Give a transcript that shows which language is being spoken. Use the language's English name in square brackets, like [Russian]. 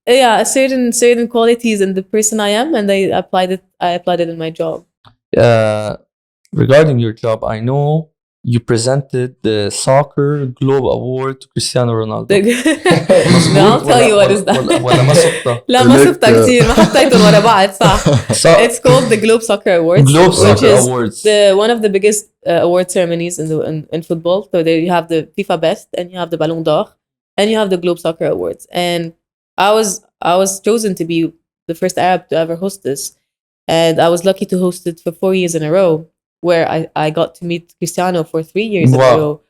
[English] Yeah, certain qualities in the person I am, and I applied it in my job. Regarding your job, I know you presented the Soccer Globe Award to Cristiano Ronaldo. No, I'll tell you what is that. [Arabic] ولا ما صبتها. لا ما صبتها كتير، ما حطيتهم ورا بعض صح. [English] It's called the Globe Soccer Awards. Globe Soccer Awards. One of the biggest award ceremonies in football. So there you have the FIFA Best, and you have the Ballon d'Or, and you have the Globe Soccer Awards. And I was chosen to be the first Arab to ever host this, and I was lucky to host it for 4 years in a row, where I got to meet Cristiano for 3 years in a row.